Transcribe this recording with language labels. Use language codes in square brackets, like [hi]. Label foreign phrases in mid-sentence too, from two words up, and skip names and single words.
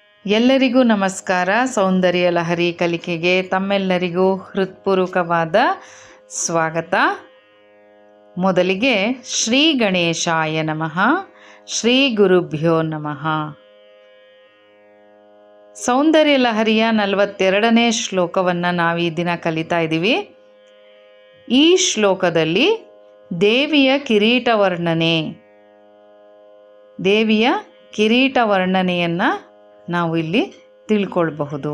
[kn] ಎಲ್ಲರಿಗೂ ನಮಸ್ಕಾರ. ಸೌಂದರ್ಯ ಲಹರಿ ಕಲಿಕೆಗೆ ತಮ್ಮೆಲ್ಲರಿಗೂ ಹೃತ್ಪೂರ್ವಕವಾದ ಸ್ವಾಗತ. [sa] ಮೊದಲಿಗೆ ಶ್ರೀ ಗಣೇಶಾಯ ನಮಃ, ಶ್ರೀ ಗುರುಭ್ಯೋ ನಮಃ. [kn] ಸೌಂದರ್ಯ ಲಹರಿಯ 42ನೇ ಶ್ಲೋಕವನ್ನು ನಾವು ಈ ದಿನ ಕಲಿತಾ ಇದ್ದೀವಿ. ಈ ಶ್ಲೋಕದಲ್ಲಿ ದೇವಿಯ ಕಿರೀಟ ವರ್ಣನೆಯನ್ನು ನಾವು ಇಲ್ಲಿ ತಿಳ್ಕೊಳ್ಬಹುದು.